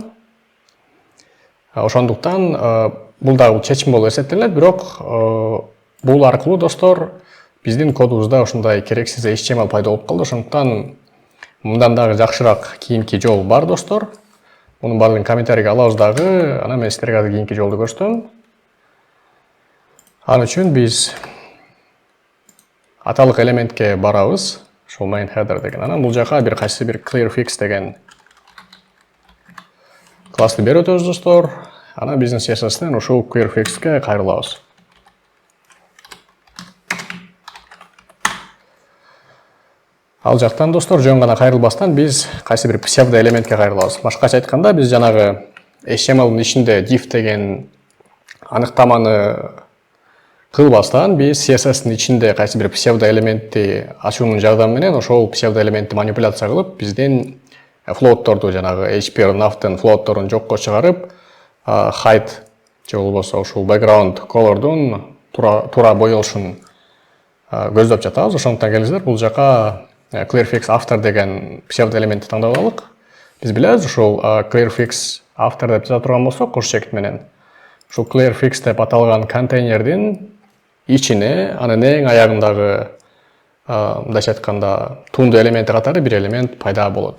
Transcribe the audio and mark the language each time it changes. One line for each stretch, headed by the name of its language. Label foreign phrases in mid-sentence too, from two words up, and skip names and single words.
Kyrgyz: Ошондуктан бул дагы чечим болуп эсептелет, бирок бул аркылуу, достор, биздин кодубузда ушундай керексиз HTML пайда болуп калды. Ошондуктан мындан дагы жакшыраак кийинки жол бар, достор. Мунун баардыгын комментарийге алабыз дагы. Анан мен силерге азыр кийинки жолду көрсөтөм. Ал үчүн биз аталык элементке барабыз, ушул
English: main header
Kyrgyz: деген. Анан бул жака бир кайсы бир clearfix деген классты берип өтөбүз, достор. Анан биздин CSS'тен ушул clearfix'ке кайрылабыз. Ал жактан, достор, жөн гана кайрылбастан биз кайсы бир псевдо элементке кайрылабыз. Башкача айтканда, биз жанагы HTML'дын ичинде div деген аныктаманы кылбастан биз CSS'in ичинде кайсы бир псевдо элементти ачуунун жардамы менен ошол псевдо элементти манипуляция кылып биздин флоутторду жанагы HPR nav'тын флоутторун жокко чыгарып height же болбосо ушул
English: background colorдун
Kyrgyz: туура боелушун көздөп жатабыз. Ошондуктан келиңиздер бул жака
English: clearfix after
Kyrgyz: деген псевдо элементти тандап алалык. Биз билебиз ушул
English: clearfix after
Kyrgyz: деп жаза турган болсок кош чекит менен ушул clearfix деп аталган контейнердин ичине анын эң аягындагы мындайча айтканда туунду элементи катары бир элемент пайда болот.